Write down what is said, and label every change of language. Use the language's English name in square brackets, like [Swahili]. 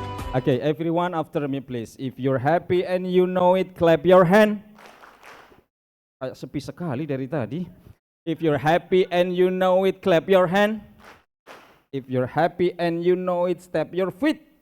[English] Okay, everyone after me please. If you're happy and you know it, clap your hand. [Indonesian] Kayak sepi sekali dari tadi. [English] If you're happy and you know it, clap your hand. If you're happy and you know it, step your feet.